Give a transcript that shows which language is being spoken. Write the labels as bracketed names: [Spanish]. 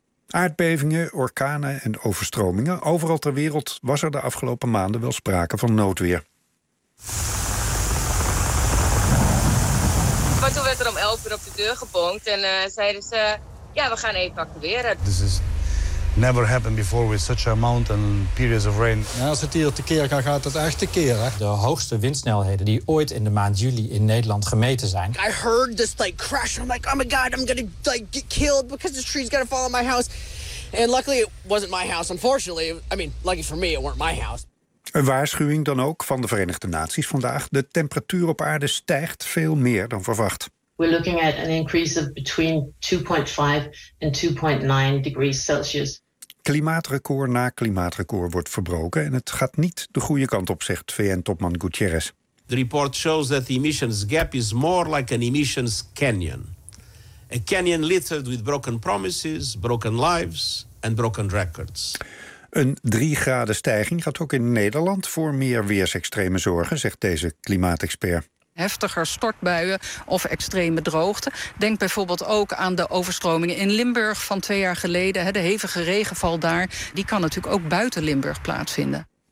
[Dutch] Aardbevingen, orkanen en overstromingen. Overal ter wereld was er de afgelopen maanden wel sprake van noodweer. Maar toen werd er om 11 uur op de deur gebonkt en zeiden ze, ja, we gaan evacueren. [English] This is never happened before with such a amount and periods of rain. [Dutch] Ja, als het hier tekeer gaat, gaat het echt tekeer. De hoogste windsnelheden die ooit in de maand juli in Nederland gemeten zijn. [English] I heard this like crash. I'm like, oh my god, I'm gonna like get killed because the tree's gonna fall on my house. And luckily it wasn't my house, unfortunately. I mean, lucky for me, it weren't my house. [Dutch] Een waarschuwing dan ook van de Verenigde Naties vandaag. De temperatuur op aarde stijgt veel meer dan verwacht. [English] We're looking at an increase of between 2.5 and 2.9 degrees Celsius. [Dutch] Klimaatrecord na klimaatrecord wordt verbroken en het gaat niet de goede kant op, zegt VN-topman Guterres. [English] The report shows that the emissions gap is more like an emissions canyon. A canyon littered with broken promises, broken lives and broken records. [Dutch] Een 3 graden stijging gaat ook in Nederland voor meer weersextreme zorgen, zegt deze klimaatexpert. Heftiger stortbuien of extreme droogte. Denk bijvoorbeeld ook aan de overstromingen in Limburg van 2 jaar geleden. De hevige regenval daar, die kan natuurlijk ook buiten Limburg plaatsvinden.